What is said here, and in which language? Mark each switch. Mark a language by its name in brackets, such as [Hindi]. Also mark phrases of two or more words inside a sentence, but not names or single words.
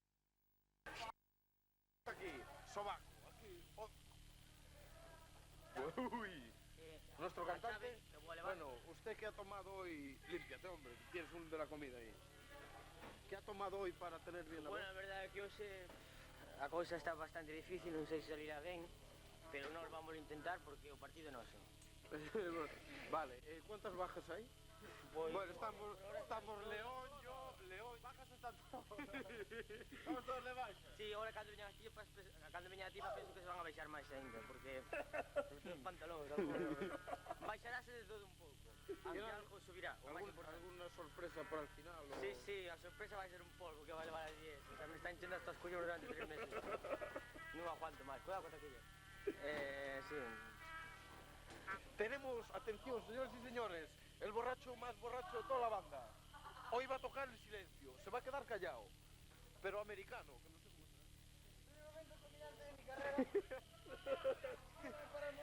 [Spanish] Aquí, sobaco. Aquí. Uy. Nuestro la cantante. llave, lo voy a elevar. Bueno, usted que ha tomado hoy. Límpiate, hombre. Tienes un de la comida ahí. ¿Qué ha tomado hoy para tener bien la Bueno, voz? [Galician] a verdade é que hoxe a cousa está bastante difícil, non sei se salirá ben, pero nós vamos a intentar porque o partido é noso. [Spanish] Vale, ¿cuántas bajas hay? [Galician] Pois, [Spanish] Bueno, estamos León, yo, León, bajas están todos. [Galician] Estamos todos de baixo. [Spanish] sí, ahora [Galician] cando veñan a tipa penso que se van a baixar máis ainda, porque os pantalóns, baixaráse de todo un pouco. [Spanish] Aunque algo subirá, [Galician] o máis importante. [Spanish] ¿Alguna sorpresa para el final? [Galician] O... Sí, sí, a sorpresa vai ser un polvo que vai levar a 10. [Spanish] O sea, me están [Galician] enchendo estos collones durante 3 meses. Non aguanto máis, cuidado con taquilla. Sí. [Spanish] Tenemos, atención, señores y señores, el borracho más borracho de toda la banda. Hoy va a tocar el silencio, se va a quedar callado, pero americano, que no sé cómo será.